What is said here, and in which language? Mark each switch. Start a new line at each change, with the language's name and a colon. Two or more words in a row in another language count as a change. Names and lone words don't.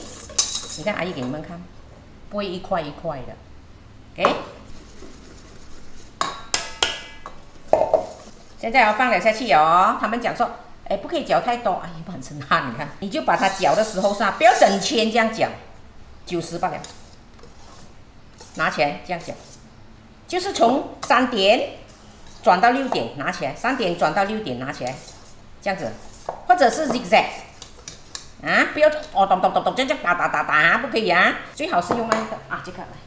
Chinese: 你看阿姨給你們看，不會一塊一塊的。OK。現在要放了下去哦，他們講說，哎，不可以攪太多，哎呀，不很震撼。你看，你就把它攪的時候是吧，不要整圈這樣攪，90罷了。拿起來這樣攪，就是從3點轉到6點，拿起來，3點轉到6點，拿起來，這樣子，或者是 zigzag， 啊，不要哦咚咚咚咚這樣打，不可以啊，最好是用那個啊這個來。